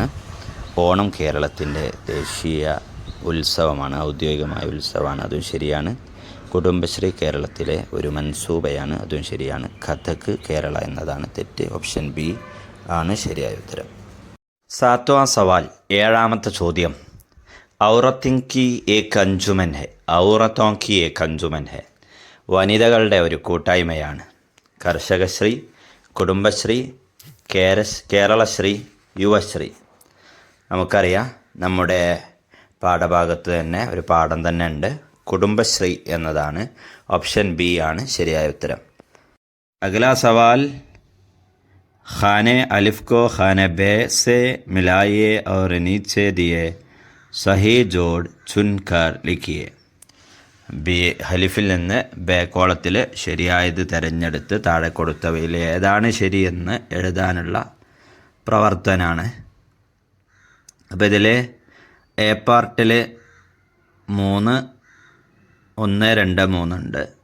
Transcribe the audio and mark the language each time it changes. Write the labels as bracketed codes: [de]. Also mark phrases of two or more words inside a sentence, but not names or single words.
[ml] ഓണം കേരളത്തിൻ്റെ ദേശീയ ഉത്സവമാണ്, ഔദ്യോഗികമായ ഉത്സവമാണ്, അതും ശരിയാണ്. കുടുംബശ്രീ കേരളത്തിലെ ഒരു മൻസൂബയാണ്, അതും ശരിയാണ്. കഥക് കേരള എന്നതാണ് തെറ്റ്. ഓപ്ഷൻ ബി ആണ് ശരിയായ ഉത്തരം. [ur] ساتواں سوال, [ml] 7ാമത്തെ ചോദ്യം, [ur] عورتوں کی ایک انجمن ہے? عورتوں کی ایک انجمن ہے [ml] വനിതകളുടെ ഒരു കൂട്ടായ്മയാണ്. കർഷകശ്രീ, കുടുംബശ്രീ, കേരളശ്രീ, യുവശ്രീ. നമുക്കറിയാം നമ്മുടെ പാഠഭാഗത്ത് തന്നെ ഒരു പാഠം തന്നെ ഉണ്ട്. കുടുംബശ്രീ എന്നതാണ്. ഓപ്ഷൻ ബി ആണ് ശരിയായ ഉത്തരം. [ur] اگلا سوال، خانہ الف کو خانہ ب سے ملائیے اور نیچے دیے صحیح جوڑ چن کر لکھیے. [ml] ബി ഹലിഫിൽ നിന്ന് ബേ കോളത്തിൽ ശരിയായത് തിരഞ്ഞെടുത്ത് താഴെ കൊടുത്തവയിൽ ഏതാണ് ശരിയെന്ന് എഴുതാനുള്ള പ്രവർത്തനമാണ്. അപ്പോൾ ഇതിൽ എ പാർട്ടിൽ 3, 1, 2, 3 ഉണ്ട്.